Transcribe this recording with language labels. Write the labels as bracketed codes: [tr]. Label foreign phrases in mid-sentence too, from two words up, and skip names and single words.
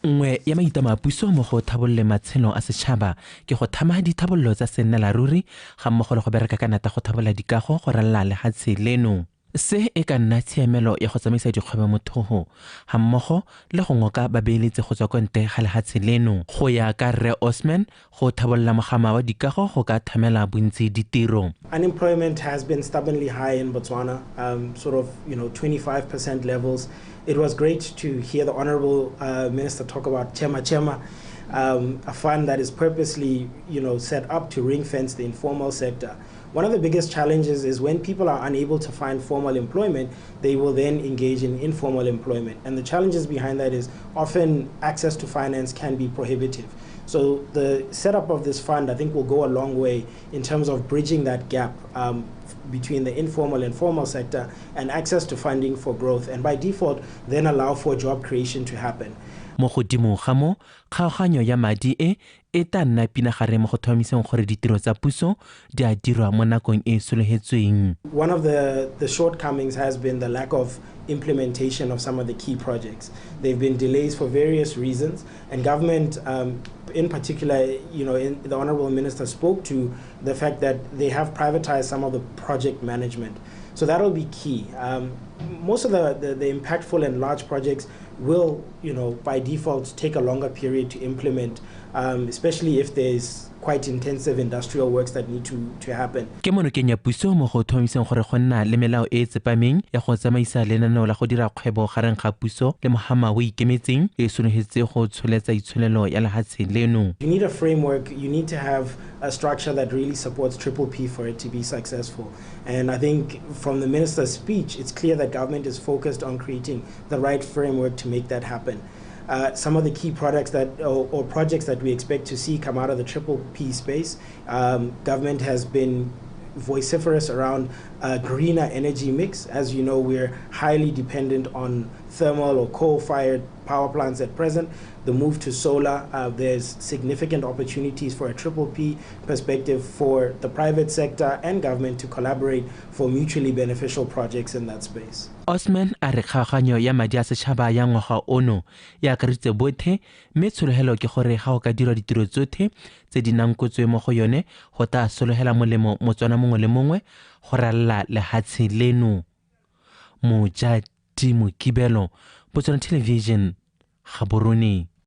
[tn] Nngwe ya maitama a puso mo go thabolle matshelo a setšhaba ke go thama dithabollo tsa sennelaruri ga mmogo le go bereka ka nata go thabolla dikago go ralala lefatshe leno. Se e ka nna tshiamelo ya go tsamaisa dikgwebo mo thogo ga mmogo le go ngoka babeeletsi go tswa kwa ntle ga lefatshe leno. Go ya ka Rre Osman, go thabolla mogama wa dikago go ka thamela bontsi ditiro. [en] Unemployment has been stubbornly high in Botswana, sort of 25% levels. It was great to hear the Honorable Minister talk about Chema, a fund that is purposely set up to ring-fence the informal sector. One of the biggest challenges is when people are unable to find formal employment, they will then engage in informal employment. And the challenges behind that is often access to finance can be prohibitive. So the setup of this fund, I think, will go a long way in terms of bridging that gap between the informal and formal sector and access to funding for growth, and by default, then allow for job creation to happen. [tn] Mo godimo ga mo kgaoganyo ya madi e tla nna pinagare mo go tlhomamiseng gore ditiro tsa puso di a dirwa mo nakong e sologetsweng. [en] One of the shortcomings has been the lack of implementation of some of the key projects. There have been delays for various reasons, and government, in particular, the Honorable Minister spoke to the fact that they have privatized some of the project management. So that'll be key. Most of the impactful and large projects will, by default, take a longer period to implement, especially if there's quite intensive industrial works that need to happen. [tn] Ke monokeng ya puso mo go tlhomamiseng gore go nna le melao e tsepameng ya go tsamaisa lenaneo la go dira kgwebo gareng ga puso le mogama o ikemetseng e sologetse go tsholetsa itsholelo ya lefatshe leno. [en] You need a framework, you need to have a structure that really supports P for it to be successful. And I think from the minister's speech, it's clear that government is focused on creating the right framework to make that happen. Some of the key products or projects that we expect to see come out of the P space, government has been vociferous around a greener energy mix. As you know, we're highly dependent on thermal or coal-fired power plants at present. The move to solar, there's significant opportunities for a P perspective for the private sector and government to collaborate for mutually beneficial projects in that space. [tn] Osman a re kgaoganyo ya madi a setšhaba ya ngwaga ono ya akareditse botlhe, mme tshologelo ke gore ga o ka dirwa ditiro tsotlhe tse di nang kotswe mo go yone go tla sologela molemo motswana mongwe le mongwe go ralala lefatshe leno. Mojadi Mokibelo, Botswana Television, Gaborone.